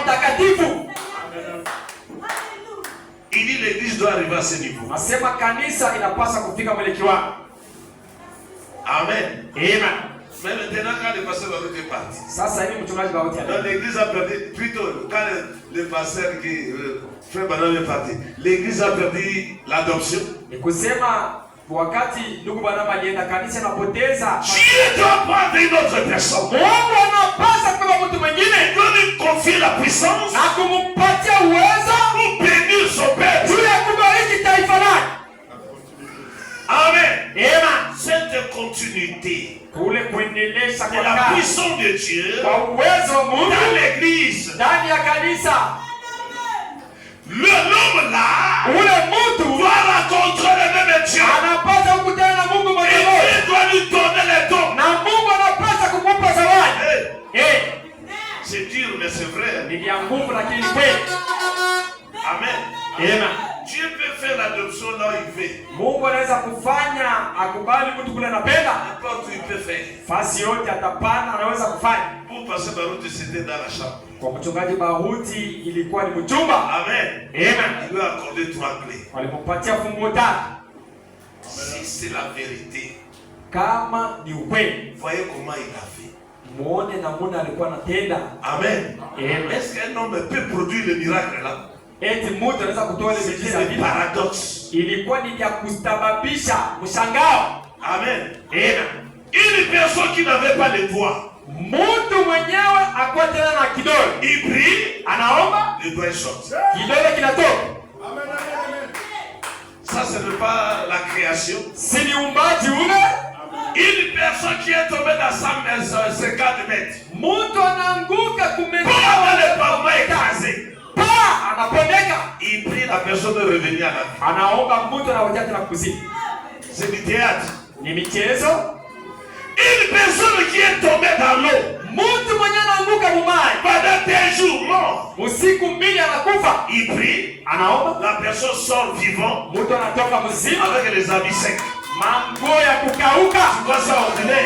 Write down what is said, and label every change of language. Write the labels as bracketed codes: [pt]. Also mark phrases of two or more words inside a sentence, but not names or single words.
[fr] Il dit l'église doit arriver à ce niveau. Amen. Amen. Mais maintenant, quand le pasteur Baruti est parti, dans l'église a perdu, plutôt, quand le pasteur Frère Branham est parti, l'église a perdu l'adoption. [sw] wakati ndugu Branham alienda kanisa napoteza. [fr] Dieu doit prendre une autre personne. [sw] Mungu anapaswa kwa mtu mwingine. [fr] Il doit lui confier la puissance. [sw] Na kumpatia uwezo [fr] pour bénir son peuple. [sw] Juu ya kubariki taifa lake. Amen. Amen. [fr] Cette continuité [sw] kule kuendelesha [fr] de la puissance de Dieu [sw] kwa uwezo wa Mungu [fr] dans l'église. [sw] Ndani ya kanisa. [fr] L'homme là doit rencontrer le même Dieu. [sw] Anapaswa kukutana na Mungu mmoja. [fr] Et Dieu doit lui donner les dons. [sw] Na Mungu anapaswa kumpa zawadi. [fr] C'est dur mais c'est vrai. [sw] Ni ya nguvu lakini ni kweli. Amen. Amen. [fr] Dieu peut faire l'adoption là où il veut. [sw] Mungu anaweza kufanya akubali mtu kule anapenda. [fr] N'importe où il peut faire. [sw] Fasi yote atapana anaweza kufanya. [fr] Pour passer Baruti c'était dans la chambre. [sw] Kwa mchungaji Baruti ilikuwa ni mchumba. Amen. Amen. [fr] Il lui a accordé 3 clés. [sw] Walimpatia funguo 3. [fr] Si c'est la vérité. [sw] Kama ni ukweli. [fr] Voyez comment il a fait. [sw] Muone namuna alikuwa anatenda. Amen. Amen. [fr] Est-ce qu'un homme peut produire le miracle là? [sw] Eti mtu anaweza kutoa ile miujiza hivi? Paradoxe. Ilikuwa ni ya kusababisha mshangao. Amen. Amen. [fr] Une personne qui n'avait pas les doigts. [sw] Mtu mwenyewe akuwa tena na kidole. [fr] Il prie, [sw] anaomba, [fr] le doigt sort. [sw] Kidole kinatoka. Amen. [fr] Ça ce n'est pas la création. [sw] Si ni umbaji ule. [fr] Une personne qui est tombée dans 150 mètres. [sw] Mtu anaanguka kumeka. [fr] Pas le parement écrasé. Il prie la personne de revenir à la vie. C'est du théâtre. [sw] Ni michezo. [fr] Une personne qui est tombée dans l'eau. Pendant 2 jours mort. Il prie. La personne sort vivant. Avec les habits secs. Tu vois ça ordinaire.